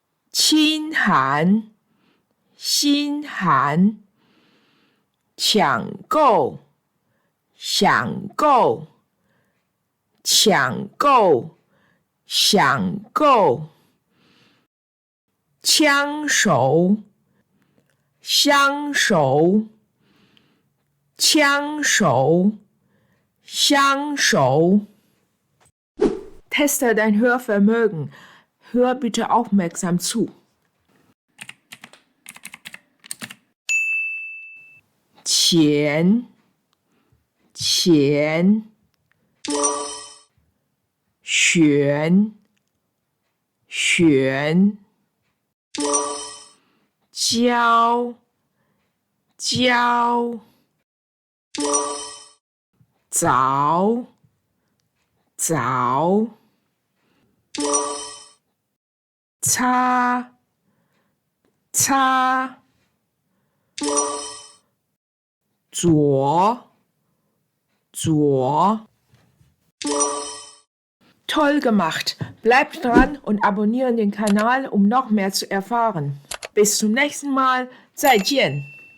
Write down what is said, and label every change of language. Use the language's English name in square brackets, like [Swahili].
[Chinese] 清寒，心寒，抢购，抢购，抢购，抢购，枪手，相熟，枪手，相熟。 [German] Teste dein Hörvermögen. Hör bitte aufmerksam zu. [Chinese] 钱，钱，选，选，交，交，早，早，擦，擦，左，左。 [German] Toll gemacht! Bleibt dran und abonniert den Kanal, um noch mehr zu erfahren. Bis zum nächsten Mal. [Chinese] 再见!